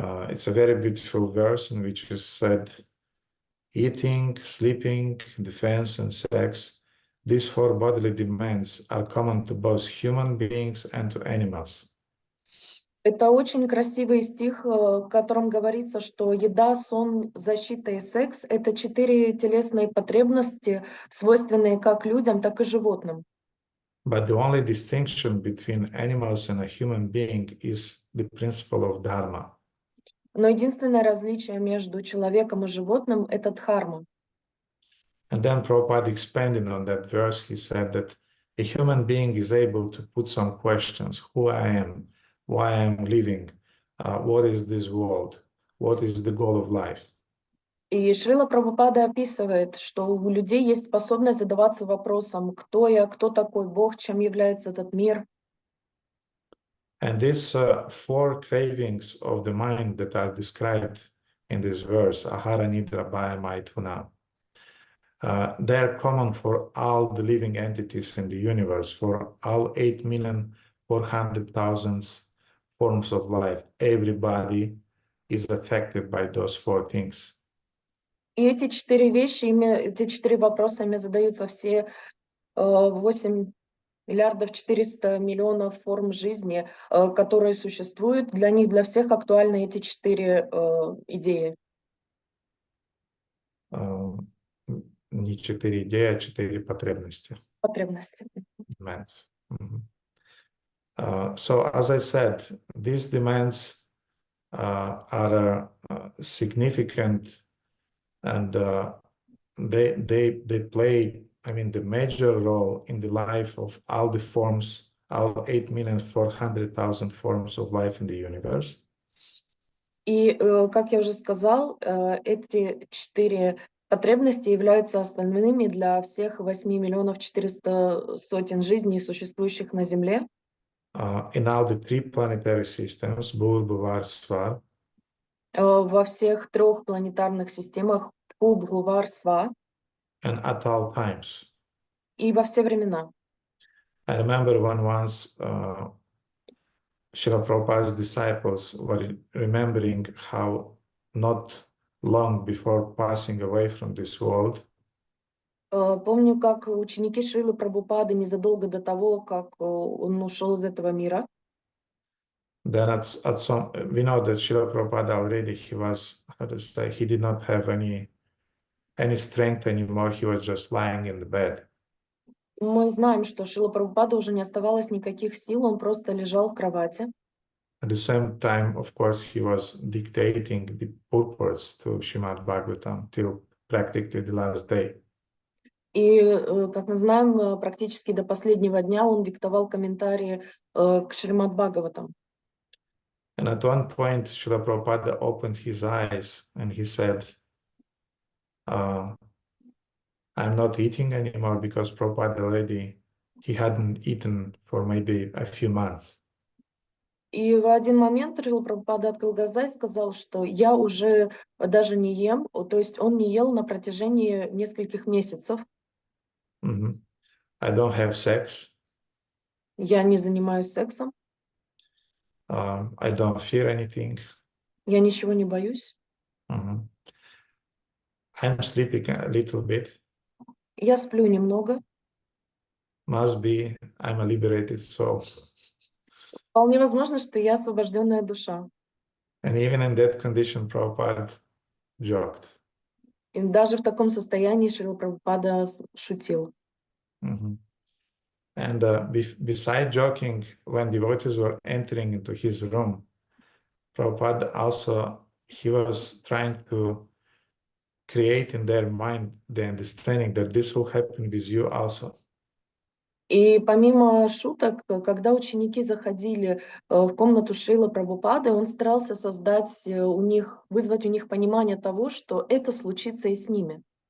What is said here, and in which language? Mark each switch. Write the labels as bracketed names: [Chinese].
[English] It's a very beautiful verse in which is said, eating, sleeping, defense, and sex, these four bodily demands are common to both human beings and to animals. [Russian] Это очень красивый стих, в котором говорится, что еда, сон, защита и секс — это 4 телесные потребности, свойственные как людям, так и животным. [English] But the only distinction between animals and a human being is the principle of dharma. [Russian] Но единственное различие между человеком и животным — это дхарма. [English] And then Prabhupada expanded on that verse. He said that a human being is able to put some questions: who I am, why I am living, what is this world, what is the goal of life. [Russian] И Шрила Прабхупада описывает, что у людей есть способность задаваться вопросом: кто я, кто такой Бог, чем является этот мир. [English] And these four cravings of the mind that are described in this verse, ahara, nidra, bhaya, maithuna, they are common for all the living entities in the universe, for all 8,400,000 forms of life. Everybody is affected by those four things. [Russian] И эти 4 вещи, эти 4 вопроса ими задаются все 8 миллиардов 400 миллионов форм жизни, которые существуют. Для них, для всех актуальны эти 4 идеи. Не 4 идеи, а 4 потребности. Потребности. [English] Demands. So, as I said, these demands are significant, and they play, I mean, the major role in the life of all the forms, all 8,400,000 forms of life in the universe. [Russian] И, как я уже сказал, эти 4 потребности являются основными для всех 8 миллионов 400 сотен жизней, существующих на Земле. [English] In all the 3 planetary systems, Bhur, Bhuvar, Svar. [Russian] Во всех 3 планетарных системах Бху, Бхувар, Сва. [English] And at all times. [Russian] И во все времена. [English] I remember when once Srila Prabhupada's disciples were remembering how not long before passing away from this world, [Russian] Помню, как ученики Шрилы Прабхупады незадолго до того, как он ушел из этого мира. [English] then at some, we know that Srila Prabhupada already, he was, how to say, he did not have any strength anymore. He was just lying in the bed. [Russian] Мы знаем, что Шрила Прабхупада уже не оставалось никаких сил, он просто лежал в кровати. [English] At the same time, of course, he was dictating the purports to Srimad Bhagavatam till practically the last day. [Russian] И, как мы знаем, практически до последнего дня он диктовал комментарии к Шримад Бхагаватам. [English] And at one point, Srila Prabhupada opened his eyes and he said, I'm not eating anymore, because Prabhupada already, he hadn't eaten for maybe a few months. [Russian] И в один момент Шрила Прабхупада открыл глаза и сказал, что я уже даже не ем, то есть он не ел на протяжении нескольких месяцев. [English] I don't have sex. [Russian] Я не занимаюсь сексом. [English] I don't fear anything. [Russian] Я ничего не боюсь. [English] I'm sleeping a little bit. [Russian] Я сплю немного. [English] Must be I'm a liberated soul. [Russian] Вполне возможно, что я освобожденная душа. [English] And even in that condition, Prabhupada joked. [Russian] И даже в таком состоянии Шрила Прабхупада шутил. [English] And beside joking, when devotees were entering into his room, Prabhupada also, he was trying to create in their mind the understanding that this will happen with you also. [Russian] И помимо шуток, когда ученики заходили в комнату Шрилы Прабхупады, он старался создать у них, вызвать у них понимание того, что это случится и с ними.